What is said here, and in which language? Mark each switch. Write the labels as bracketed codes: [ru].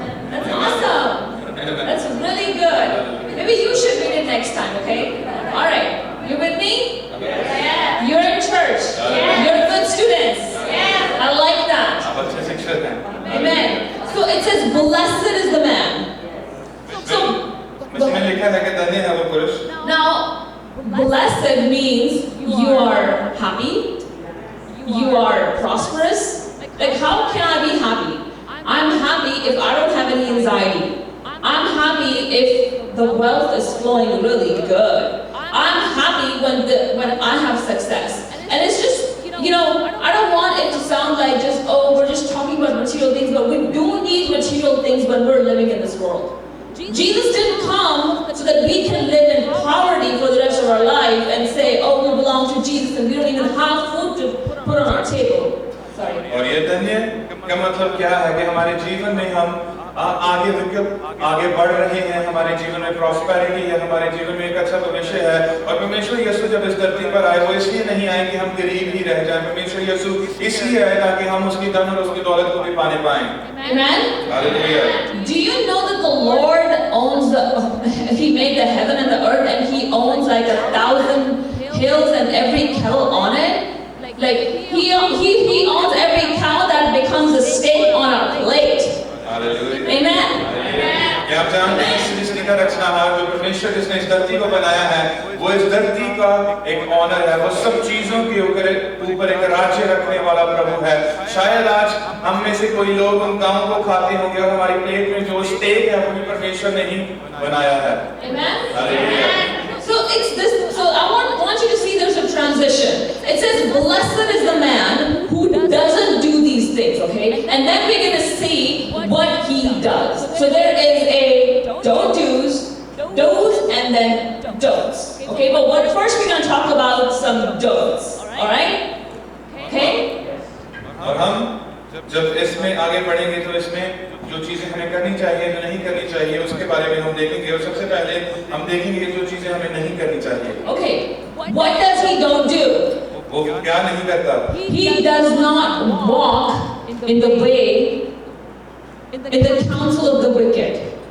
[en] That's awesome. That's really good. Maybe you should read it next time, okay? All right. You've been me? Yeah. You're in church. Yeah. You're good students. Yeah. I like that. [hi] आप अच्छे शिक्षक हैं. [en] Amen. So it says, blessed is the man. So, [hi] इसमें लिखा है कि धन्य है वो पुरुष. [en] now, blessed means you are happy, you are prosperous. Like, how can I be happy? I'm happy if I don't have any anxiety. I'm happy if the wealth is flowing really good. I'm happy when I have success. And it's just, you know, I don't want it to sound like just, oh, we're just talking about material things, but we do need material things when we're living in this world. Jesus didn't come so that we can live in poverty for the rest of our life and say, oh, we belong to Jesus and we don't even have food to put on our table. Sorry. [hi] और ये धन्य का मतलब क्या है कि हमारे जीवन में हम आगे बढ़ रहे हैं, हमारे जीवन में प्रॉस्पेरिटी है, हमारे जीवन में एक अच्छा भविष्य है. और परमेश्वर यीशु जब इस धरती पर आए वो इसलिए नहीं आए कि हम गरीब ही रह जाएं. परमेश्वर यीशु इसलिए आए ताकि हम उसकी धन और उसकी दौलत को भी पाने पाएं. [en] Amen. [hi] Hallelujah. [en] Do you know that the Lord owns He made the heaven and the earth, and He owns like 1,000 hills and every kettle on it? Like He owns every cow that becomes a steak on our plate. [hi] Hallelujah. [en] Amen. [hi] क्या आप जानते हैं इस सृष्टि का रचनहार जो परमेश्वर जिसने इस धरती को बनाया है वो इस धरती का एक ऑनर है. वो सब चीजों के ऊपर एक राज्य रखने वाला प्रभु है. शायद आज हम में से कोई लोग उन गाँव को खाते होंगे और हमारी प्लेट में जो स्टेक है वो भी परमेश्वर ने ही बनाया है. [en] Amen. [hi] Hallelujah. [en] So it's this. So I want you to see there's a transition. It says, "Blessed is the man who doesn't do these things." Okay, and then we're going to see what he does. So there is a don't do's, and then don'ts. Okay, but first we're going to talk about some don'ts. All right? Okay. [hi] और हम जब इसमें आगे बढ़ेंगे तो इसमें जो चीजें हमें करनी चाहिए जो नहीं करनी चाहिए उसके बारे में हम देखेंगे. और सबसे पहले हम देखेंगे जो चीजें हमें नहीं करनी चाहिए. [en] Okay. What does he don't do? [hi] वो क्या नहीं करता? [en] He does not walk in the way, in the counsel of the wicked.